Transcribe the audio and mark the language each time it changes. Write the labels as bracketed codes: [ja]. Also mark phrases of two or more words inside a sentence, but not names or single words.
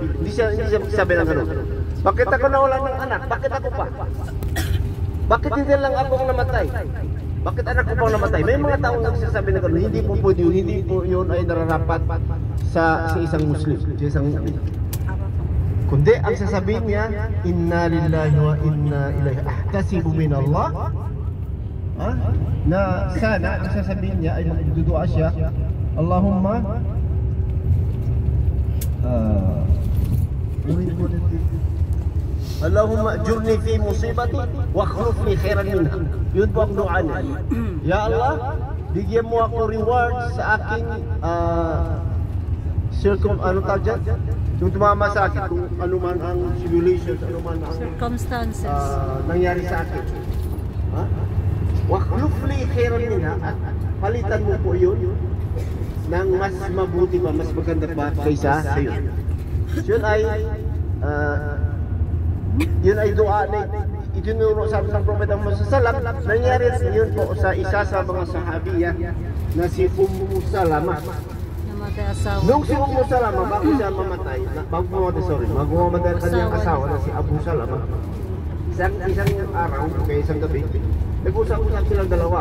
[tl] Hindi siya magsabi ng gano'n. Bakit ako nawalan ng anak? Bakit ako pa? Bakit hindi lang ako ang namatay? Bakit anak ko pang namatay? May mga taong nagsasabi na gano'n. Hindi po pwede yun. Hindi po yun ay nararapat sa isang Muslim, sa isang mu'min. Kundi ang sasabihin niya, [ar] إنا لله وإنا إليه أحتسب من الله, [tl] na sana ang sasabihin niya ay magdudua siya, [ar] اللهم اللهم أجرني في مصيبتي واخلفني خيرا منها. [tl] Yun po ang dua niya. [ar] يا الله, [tl] bigyan mo ako reward sa aking ano tawag dyan? Yung tumama sa akin, kung ano man ang simulations, ano man ang circumstances nangyari sa akin. [ar] خيرا منها [tl] at palitan mo po yun ng mas mabuti pa, mas maganda pa kaysa sa iyo. Yun ay dua na itinuro sa ating Propeta Muhammad [ar] صلى الله عليه وسلم. [tl] Nangyari yun po sa isa sa mga sahabiya na si Salama. Namatay asawa. Nung si Salama bago siya mamatay, bago mamatay ang kanyang asawa na si Abu Salama. Isang araw, kaya isang gabi, nag-usap-usap silang dalawa.